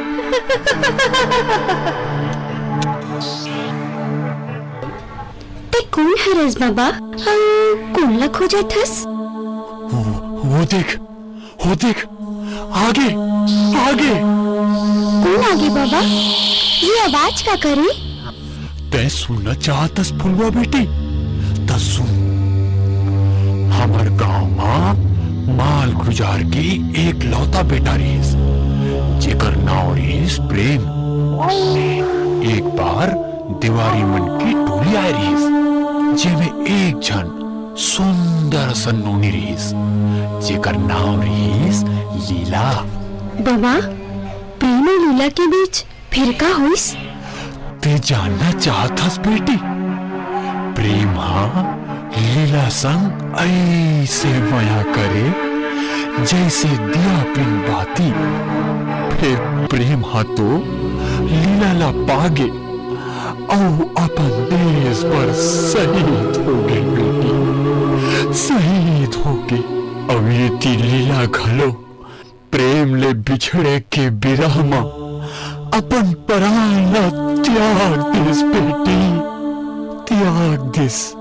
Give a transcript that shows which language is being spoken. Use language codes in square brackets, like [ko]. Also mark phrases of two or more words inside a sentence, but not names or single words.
[hne] ते कौन है रस बाबा? कौन ला खोजत हस? वो देख आगे आगे। कौन आगे बाबा? ये आवाज का करे? तै सुनना चाहतस फुलवा बेटी? त सुन, हमर गांव मां माल गुजार के एक लौता बेटा रहीस, जेकर नाव रहीस प्रेम। एक बार दिवारी मन की टोली आए रहीस, जेमे एक जन सुंदर सन्नूनी रहीस, जेकर नाम रहीस लीला। बाबा, प्रेम और लीला के बीच फिर का होइस? ते जानना चाहतस बेटी? प्रेम लीला संग ऐसे माया करे जैसे दिया पिन बाती। फिर प्रेम तो लीला ला पागे और अपन देश पर शहीद हो गए बेटी, शहीद हो गए। अब ये ती लीला घलो प्रेम ले बिछड़े के बिरह में अपन प्राण ला त्याग दिस बेटी, त्याग दिस।